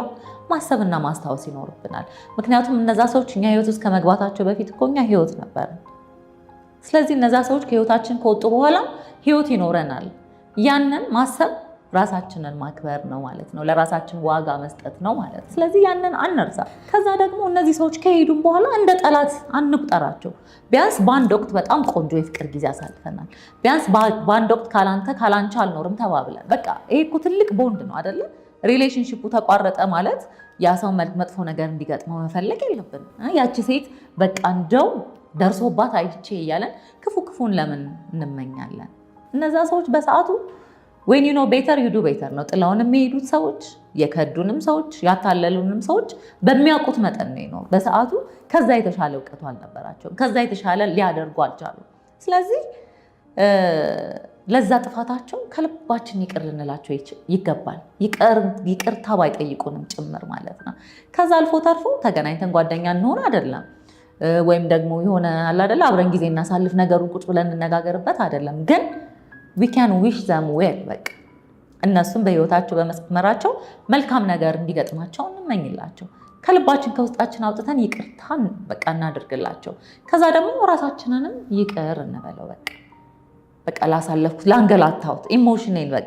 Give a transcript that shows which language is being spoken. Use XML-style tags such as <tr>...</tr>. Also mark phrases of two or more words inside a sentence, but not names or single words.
<am>ማሰብና ማስታወስ ይኖርብናል። ምክንያቱም እነዛ ሰዎች እኛ ህይወት ውስጥ ከመግባታቸው በፊት እኮ እኛ ህይወት ነበር። ስለዚህ እነዛ ሰዎች ከህይወታችን ከወጡ በኋላ ህይወት ይኖረናል። ያንን ማሰብ ራሳችንን ማክበር ነው ማለት ነው። ለራሳችን ዋጋ መስጠት ነው ማለት ነው። ስለዚህ ያንን አንርሳ። ከዛ ደግሞ እነዚህ ሰዎች ከሄዱም በኋላ እንደ ጠላት አንቁጠራቸው። ቢያንስ በአንድ ወቅት በጣም ቆንጆ የፍቅር ጊዜ አሳልፈናል። ቢያንስ በአንድ ወቅት ካላንቺ አልኖርም ተባብለን በቃ ይሄ እኮ ትልቅ ቦንድ ነው አይደለ? ሪሌሽንሺፑ ተቋረጠ ማለት ያ ሰው መጥፎ ነገር እንዲገጥመው መፈለግ የለብንም። ያቺ ሴት በቃ እንደው ደርሶባት አይቼ እያለን ክፉን ለምን እንመኛለን? እነዛ ሰዎች በሰዓቱ</am> <en>when you know better you do better</en> <am>ነው። ጥላውን የሚሄዱት ሰዎች፣ የከዱንም ሰዎች፣ ያታለሉንም ሰዎች በሚያውቁት መጠን ነው። በሰዓቱ ከዛ የተሻለ እውቀቱ አልነበራቸውም። ከዛ የተሻለ ሊያደርጉ አልቻሉም። ስለዚህ ለዛ ጥፋታቸው ከልባችን ይቅር ልንላቸው ይገባል። ይቅርታ ባይጠይቁንም ጭምር ማለት ነው። ከዛ አልፎ ተርፎ ተገናኝተን ጓደኛ እንሆን አይደለም ወይም ደግሞ የሆነ አለ አይደል አብረን ጊዜ እናሳልፍ ነገሩን ቁጭ ብለን እንነጋገርበት አይደለም። ግን</am> <en>we can wish them well</en> <am>በቃ እነሱም በህይወታቸው በመስመራቸው መልካም ነገር እንዲገጥማቸው እንመኝላቸው። ከልባችን ከውስጣችን አውጥተን ይቅርታን በቃ እናድርግላቸው። ከዛ ደግሞ ራሳችንንም ይቅር እንበለው። በቃ ላሳለፍኩት ላንገላታሁት ኢሞሽኔል በቃ</am>